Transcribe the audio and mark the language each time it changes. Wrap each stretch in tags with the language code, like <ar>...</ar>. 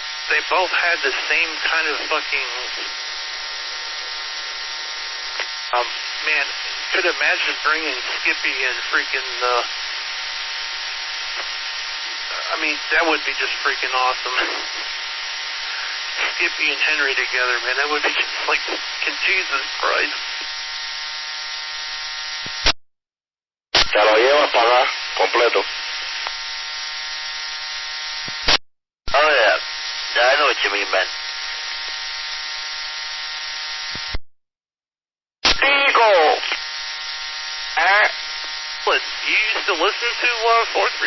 <en>They both had the same kind of fucking, man, could imagine bringing Skippy and freaking, I mean, that would be just freaking awesome. Skippy and Henry together, man, that would be just like, Jesus Christ.</en> <es>Te lo llevas para acá, completo.</es> <en>Oh, yeah. Yeah, I know what you mean, man. Eagle! What, you used to listen to 435?</en>